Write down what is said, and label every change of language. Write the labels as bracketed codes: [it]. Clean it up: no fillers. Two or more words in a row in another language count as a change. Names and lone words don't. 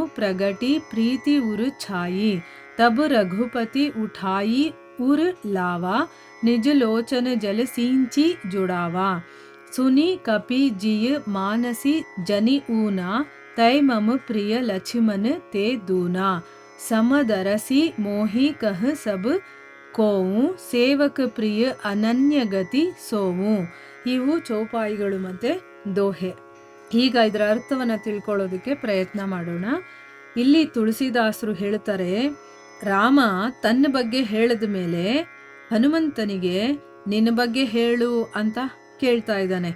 [awa] प्रगति प्रीति उर छाई तब रघुपति उठाई उर लावा निज लोचन जल सींची जुड़ावा सुनी कपि जिय मानसी जनि ऊना तय मम प्रिय लक्ष्मण ते दूना समदरसी मोहि कह सब कोउ सेवक प्रिय अनन्य गति सोऊ. [kn] ಇವು ಚೌಪಾಯಿಗಳು ಮತ್ತೆ ದೋಹೆ. ಈಗ ಇದರ ಅರ್ಥವನ್ನು ತಿಳ್ಕೊಳ್ಳೋದಕ್ಕೆ ಪ್ರಯತ್ನ ಮಾಡೋಣ. ಇಲ್ಲಿ ತುಳಸಿದಾಸರು ಹೇಳ್ತಾರೆ, ರಾಮ ತನ್ನ ಬಗ್ಗೆ ಹೇಳಿದ ಮೇಲೆ ಹನುಮಂತನಿಗೆ ನಿನ್ನ ಬಗ್ಗೆ ಹೇಳು ಅಂತ ಕೇಳ್ತಾ ಇದ್ದಾನೆ.